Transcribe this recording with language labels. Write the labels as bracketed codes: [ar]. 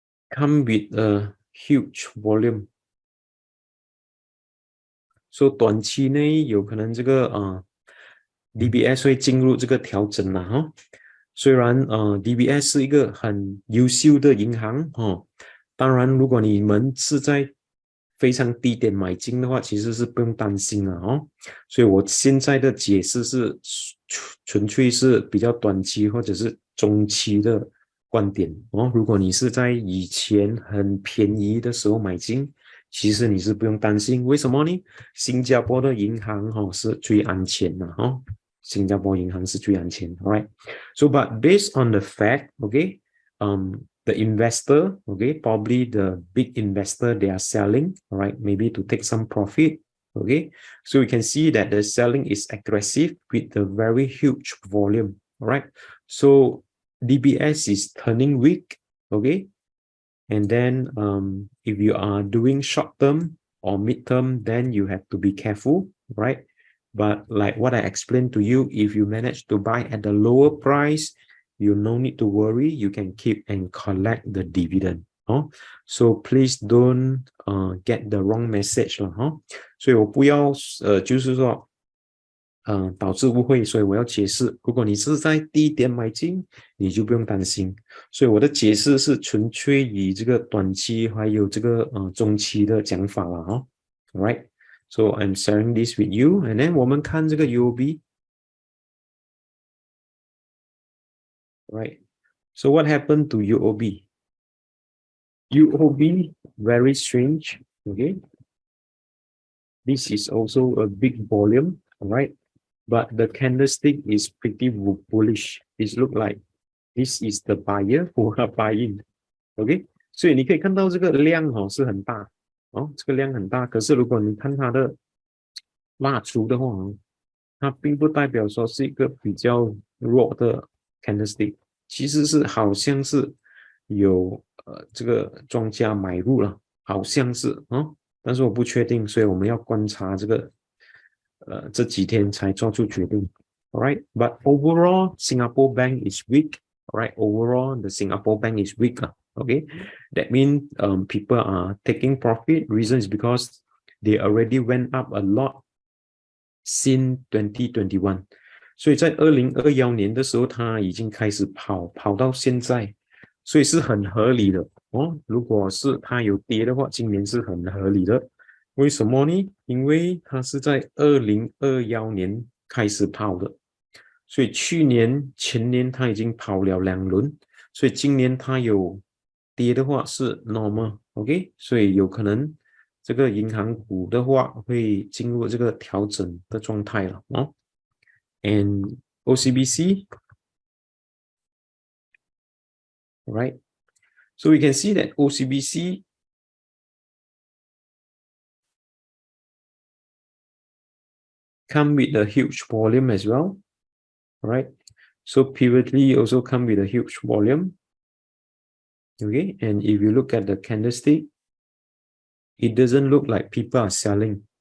[en] come with a huge volume， so [zh] 短期内有可能这个DBS 会进入这个调整虽然DBS 是一个很优秀的银行当然如果你们是在非常低点买进的话其实是不用担心所以我现在的解释是纯粹是比较短期或者是中期的观点如果你是在以前很便宜的时候买进其实你是不用担心，为什么呢？新加坡的银行是最安全 [en] 的新加坡银行是最安全 alright， so but based on the fact okay the investor okay probably the big investor they are selling alright maybe to take some profit okay, so we can see that the selling is aggressive with a very huge volume alright, so DBS is turning weak okay, and then if you are doing short term or midterm, then you have to be careful, right? But like what I explained to you, if you manage to buy at the lower price, you no need to worry. You can keep and collect the dividend. So please don't get the wrong message [zh] 了哈。所以我不要就是说导致误会，所以我要解释，如果你是在低点买进，你就不用担心。所以我的解释是纯粹以这个短期还有这个中期的讲法了哈。 [en] Alright, so I'm sharing this with you, and then [zh] 我们看这个 [en] UOB. Right. So what happened to UOB? UOB, very strange. Okay. This is also a big volume, all right? But the candlestick is pretty bullish. It look like this is the buyer who are buying. [zh] OK， 所以你可以看到这个量是很大这个量很大。可是如果你看它的蜡烛的话它并不代表说是一个比较弱的 candlestick， 其实是好像是有这个庄家买入了，好像是但是我不确定，所以我们要观察这个这几天才做出决定。 [en] Alright, but overall, Singapore bank is weak. Alright, overall, the Singapore bank is weak. Okay, that means people are taking profit. Reason is because they already went up a lot since 2021. [zh] 所以在2021年的时候，它已经开始跑到现在，所以是很合理的如果是它有跌的话，今年是很合理的。为什么呢？因为它是在2021年开始跑的，所以去年前年它已经跑了2轮，所以今年它有跌的话是 normal， OK， 所以有可能这个银行股的话会进入这个调整的状态了 [en] And OCBC, right? So we can see that OCBC come with a huge volume as well, right? So pivotly also come with a huge volume. Okay, and if you look at the candlestick, it doesn't look like people are selling.